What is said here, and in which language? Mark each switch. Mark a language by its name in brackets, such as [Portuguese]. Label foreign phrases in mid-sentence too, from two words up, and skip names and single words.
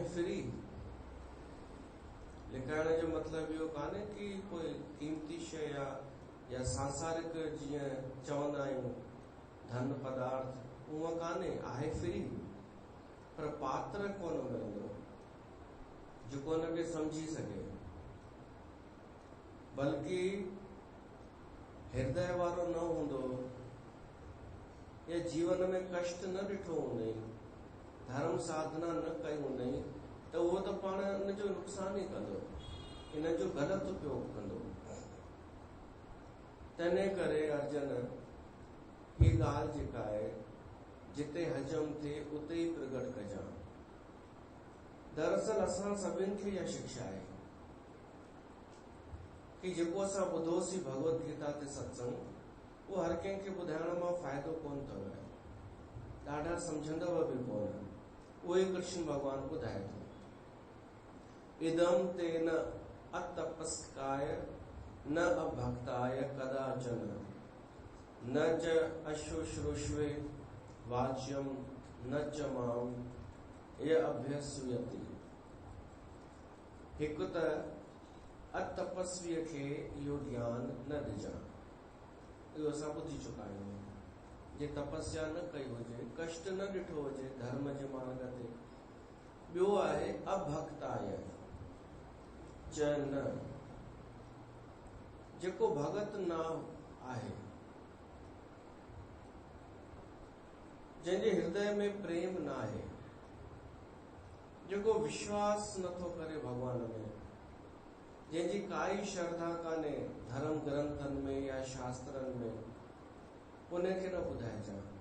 [Sindhi] फ्री लिकाइण जो मतिलबु इहो कान्हे कि कोई कीमती शइ या सांसारिक जीअं चवंदा आहियूं धन पदार्थ, उहो कान्हे, आहे फ्री। पर पात्र कोन मिलंदो जेको हुनखे सम्झी सघे, बल्कि हृदय वारो न हूंदो या जीवन में कष्ट न ॾिठो हूंदई, धर्म साधना न कई हूंदई, त उहो त पाण इन जो नुक़सान ई कंदो, इन जो ग़लति उपयोग कंदो। तंहिं करे अर्जुन हीअ ॻाल्हि जेका आहे जिते हजम थिए उते ई प्रगट कजां। दरअसल असां सभिनि खे इहा शिक्षा आहे कि जेको असां ॿुधोसीं भगवत गीता ते सत्संग, उहो हर कंहिंखे ॿुधाइण मां फ़ाइदो कोन अथव, ॾाढा सम्झंदव बि कोन। उहो ई कृष्ण भगवान ॿुधाए थो। [Sanskrit] इदम तेन अतपस्काय न अभक्ताय कदाचन न च अशुश्रूष्वे वाच्यम न च माम ये अभ्यसूयति। [Sindhi] हिकु त अतपस्वीअ खे इहो ज्ञान न ॾिजां, इहो असां ॿुधी चुका आहियूं। जे तपस्या न कई हुजे, कष्ट न ॾिठो हुजे धर्म जे मार्ग ते। ॿियो आहे [Sanskrit] अभक्ताय च न, [Sindhi] जेको भगत न आहे, जंहिंजे हृदय में प्रेम न आहे, जेको विश्वास नथो करे भगवान में, जंहिंजी काई श्रद्धा कान्हे धर्म ग्रंथनि में या शास्त्रनि में, उनखे न ॿुधाइजां।